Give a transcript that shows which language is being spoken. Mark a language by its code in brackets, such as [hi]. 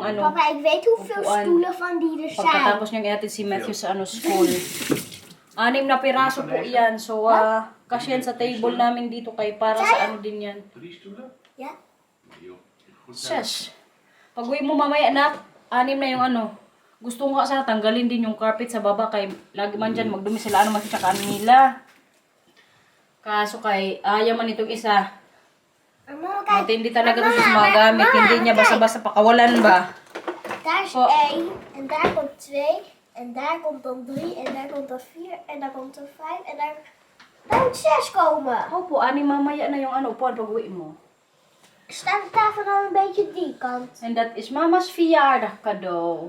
[nl] Papa, ik weet hoeveel stoelen van die er zijn. [tl] Pagkatapos niyang ihatid si Matthew sa school. 6 na piraso po yan. So, kasi yan sa table namin dito kay para sa din yan. [nl] 3 stoelen? Ja. [tl] Shush. Pag-uwi mo mamaya na, 6 na yung Gusto ko kasi tanggalin din yung carpet sa baba kay lagi man dyan magdumi sila masitsaka nila. Kaso kay ayaw man itong isa. Matindi talaga ito sa mga gamit. Hindi niya basta-basta pakawalan ba? [nl] Daar is 1 en daar komt 2 en daar komt dan 3 en daar komt dan 4 en daar komt dan 5 en daar moet 6 komen. [tl] Opo, 6 mamaya na yung upuan pag-uwi mo. [nl] Staat de tafel dan een beetje die kant? [en] And that is mama's [nl] verjaardag cadeau.